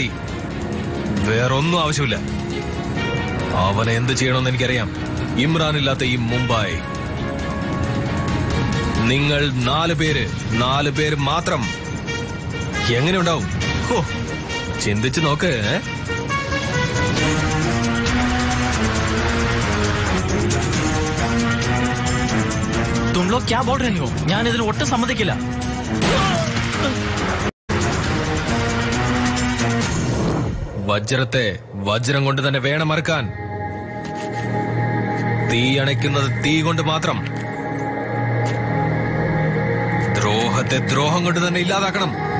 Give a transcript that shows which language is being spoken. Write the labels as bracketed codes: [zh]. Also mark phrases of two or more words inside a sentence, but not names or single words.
[ml] വേറൊന്നും ആവശ്യമില്ല. അവനെ എന്ത് ചെയ്യണമെന്ന് എനിക്കറിയാം. ഇമ്രാൻ ഇല്ലാത്ത ഈ മുംബൈ. നിങ്ങൾ 4 പേര് മാത്രം എങ്ങനെ ഉണ്ടാവും? ചിന്തിച്ചു നോക്ക്. [hi] तुम लोग क्या बोल रहे हो? [ml] ഞാൻ ഇതിന് ഒട്ടും സമ്മതിക്കില്ല. വജ്രത്തെ വജ്രം കൊണ്ട് തന്നെ വേണം മറക്കാൻ. തീ അണയ്ക്കുന്നത് തീ കൊണ്ട് മാത്രം. ദ്രോഹത്തെ ദ്രോഹം കൊണ്ട് തന്നെ ഇല്ലാതാക്കണം.